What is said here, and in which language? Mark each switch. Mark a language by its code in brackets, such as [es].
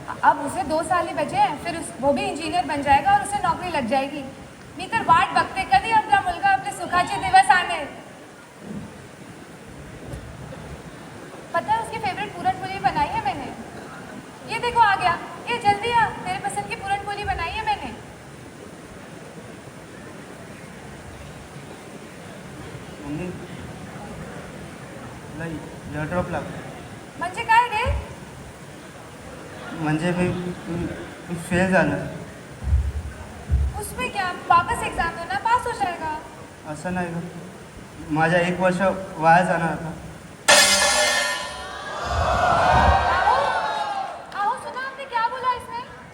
[hi] अब उसे 2 साल ही बचे हैं, फिर वो भी इंजिनियर बन जाएगा और उसे नौकरी लग जाएगी. [mr] मी तर वाट बघते कधी आपला मुलगा आपले सुखाचे दिवस आने. [hi] पता है उसकी फेवरेट पूरनपोली बनाई है मैंने. ये देखो आ गया. ये जल्दी आ, तेरे पसंद की पूरनपोली बनाई है मैंने. [mr] मम्मी मला एअरड्रॉप लागतो. म्हणजे काय रे? म्हणजे मी फेल झालं. [hi] उसमें क्या, वापस एग्जाम देना, पास हो जाएगा. [mr] असं नाही गं, माझ्या 1 वर्ष वाया जाणार होता. [hi] आओ सुना आपने क्या बोला इसमें?